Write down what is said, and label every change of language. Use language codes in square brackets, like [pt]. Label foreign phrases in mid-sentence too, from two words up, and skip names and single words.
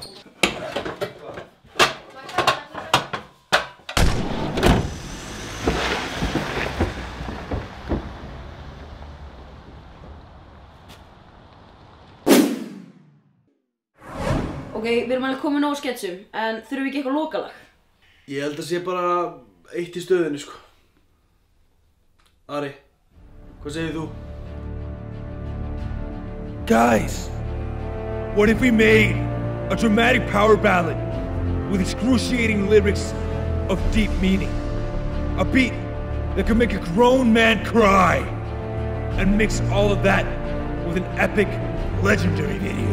[is] Ok, við erum alveg komin á sketsum, en þurfum við ekki eitthvað lokalag? Ég held að sé bara eitt í stöðunni, sko. Ari, hvað segir þú? [en] Guys, what if we made a dramatic power ballad with excruciating lyrics of deep meaning? A beat that could make a grown man cry and mix all of that with an epic, legendary video.